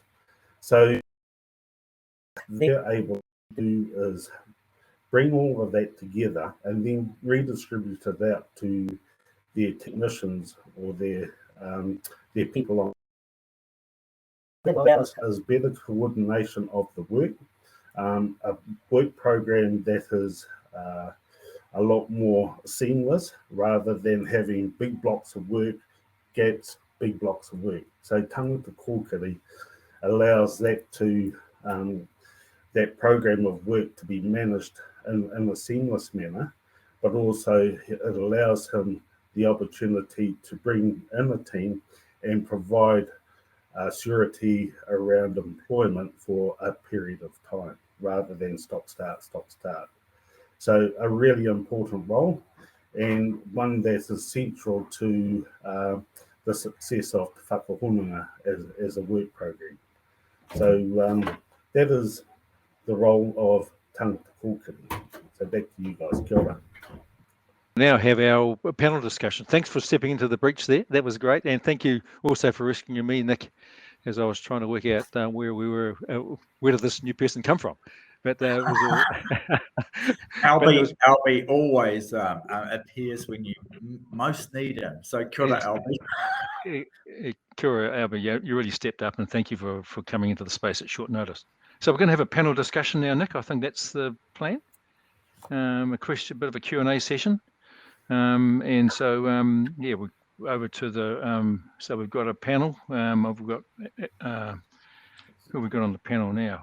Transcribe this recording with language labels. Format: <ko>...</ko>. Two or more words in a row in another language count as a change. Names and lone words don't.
<en>So they're able to do is bring all of that together and then redistribute it out to their technicians or their people on. That allows us better coordination of the work, a work program that is a lot more seamless rather than having big blocks of work, gaps, big blocks of work. So</en> <mi>tangata kōkiri</mi> <en>allows that to that program of work to be managed in a seamless manner, but also it allows him the opportunity to bring in a team and provide surety around employment for a period of time rather than stop, start. So a really important role and one that's essential to the success of Te Whakahononga as a work program. So that is the role of</en> <mi>tangata kōkiri.</mi> <en>So back to you guys.</en> <mi>Kia ora.</mi> <en>Now have our panel discussion. Thanks for stepping into the breach there. That was great. And thank you also for rescuing me, Nick, as I was trying to work out where we were, where did this new person come from? But it was all... Alby always appears when you most need him.</en> <mi>So kia ora, Alby. Kia ora, Alby.</mi> <en>You really stepped up, and thank you for coming into the space at short notice. So we're going to have a panel discussion now, Nick. I think that's the plan. A bit of a Q&A session. And so, yeah, we're over to the, so we've got a panel. We've got, who have we got on the panel now?</en>